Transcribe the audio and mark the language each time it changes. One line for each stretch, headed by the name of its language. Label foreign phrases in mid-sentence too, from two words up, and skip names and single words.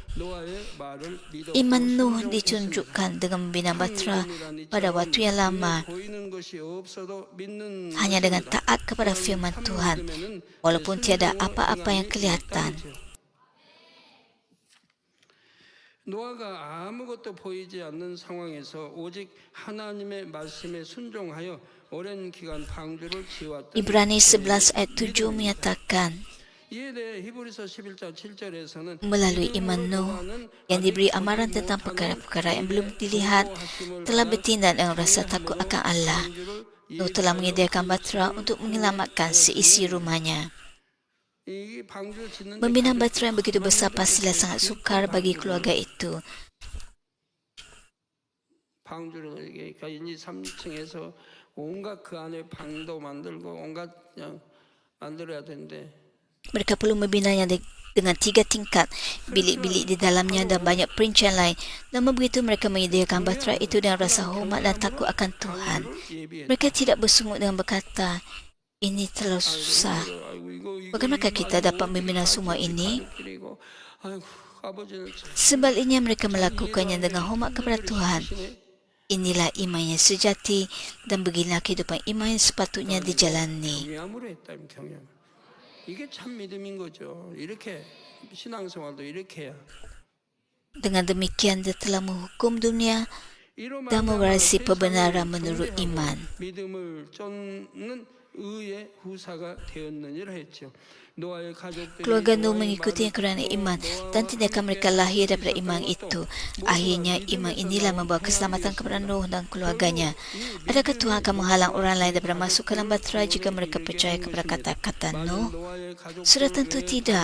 Malay: Iman Nuh ditunjukkan dengan membina bahtera pada waktu yang lama, hanya dengan taat kepada firman Tuhan, walaupun tiada apa-apa yang kelihatan.
Korean: 노아가 아무것도 보이지 않는 상황에서 오직 하나님의 말씀에 순종하여 오랜 기간 방주를 지어왔던
Malay: Ibrani 11 ayat 7 menyatakan,
Korean: 이에 대해 히브리서 11장 7절에서는
Malay: melalui iman Nuh yang diberi amaran tentang perkara-perkara yang belum dilihat, telah bertindak dengan rasa takut akan Allah. Nuh telah menyediakan batra untuk menyelamatkan seisi rumahnya. Membina batra yang begitu besar pastilah sangat sukar bagi keluarga itu.
Korean: 방주를 그러니까 2, 3층에서 온갖 그 안에 방도 만들고 온갖 그냥 만들어야 되는데
Malay: Mereka perlu membinanya dengan 3 tingkat, bilik-bilik di dalamnya dan banyak perincian lain. Namun begitu mereka menyediakan batra itu dengan rasa hormat dan takut akan Tuhan. Mereka tidak bersungut dengan berkata, ini terlalu susah. Bagaimana kita dapat membina semua ini? Sebaliknya mereka melakukannya dengan hormat kepada Tuhan. Inilah iman yang sejati dan beginilah kehidupan iman yang sepatutnya dijalani.
Korean: 이게 참 믿음인 거죠. 이렇게 신앙생활도 이렇게 해야.
Malay: Dengan demikian dia telah menghukum dunia dan mewarisi kebenaran menurut iman.
Korean: 믿음을 쫓는 의의 후사가 되었느니라 했죠.
Malay: Keluarga Nuh mengikutinya kerana iman dan tindakan mereka lahir daripada iman itu. Akhirnya iman inilah membawa keselamatan kepada Nuh dan keluarganya. Adakah Tuhan akan menghalang orang lain daripada masuk ke dalam batra jika mereka percaya kepada kata-kata Nuh? Sudah tentu tidak.